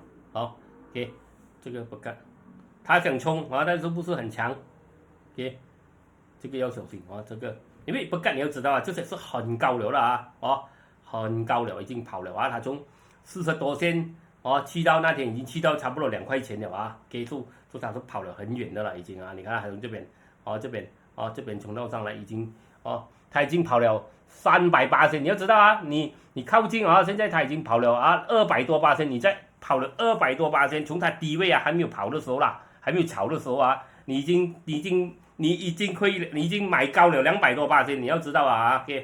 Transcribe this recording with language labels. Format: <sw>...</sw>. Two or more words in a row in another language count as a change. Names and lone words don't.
<zh>好 ，OK， 這個不吉。他想衝啊，但是不是很強 ，OK， 這個要小心啊，這個因為不吉你要知道啊，這些是很高了啦很高了，已經跑了啊，他從40多線去到那天已經去到差不多2塊錢了啊，OK， 就他是跑了很遠的了已經啊，你看還從這邊這邊衝到上來已經他已經跑了380，你要知道啊，你靠近啊，現在他已經跑了200多%，你再跑了200多%，從他低位啊還沒有跑的時候啦。還沒有炒的時候啊，你已經虧了，你已經買高了200多%，你要知道啊</zh>